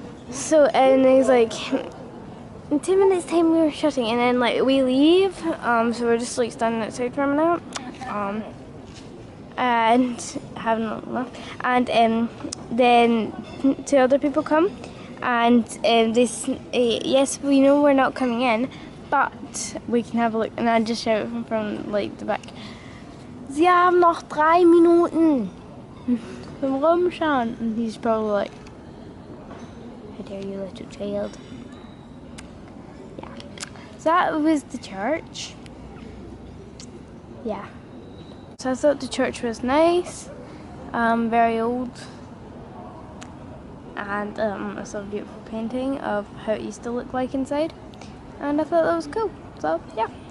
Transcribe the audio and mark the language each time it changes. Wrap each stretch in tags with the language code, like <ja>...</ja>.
<en>So, and he's like, in 10 minutes time we were shutting, and then like we leave, so we're just like standing outside for a minute. And having a laugh, and then 2 other people come, and this yes, we know we're not coming in, but we can have a look. And I just shout from like the back,</en> <de>Sie haben noch 3 Minuten zum Rumschauen.</de> <en>And he's probably like, how dare you, little child. Yeah, so that was the church. Yeah. So I thought the church was nice, very old, and I saw a beautiful painting of how it used to look like inside, and I thought that was cool. So yeah.</en>